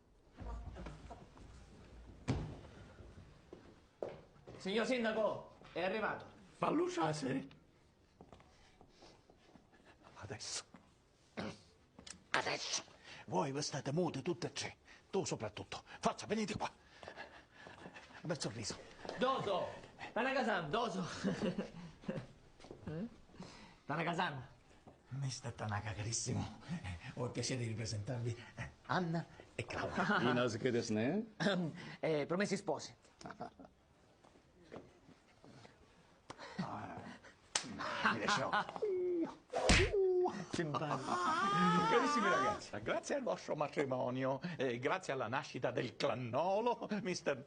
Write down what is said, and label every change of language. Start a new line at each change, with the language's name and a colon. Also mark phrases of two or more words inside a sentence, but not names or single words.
Italian: Signor Sindaco, è arrivato. Fallo uscire. Adesso. Voi vi state muti tutte e tre. Tu soprattutto. Forza, venite qua. Bel sorriso. Doso! Tanaka-san, Doso! Tanaka-san. Mister Tanaka, carissimo. Ho il piacere di presentarvi Anna e Claudia.
Japanese: Inasuke desu ne?
Italian: Promessi sposi. Carissimi ragazzi, grazie al vostro matrimonio, grazie alla nascita del clannolo, Mr.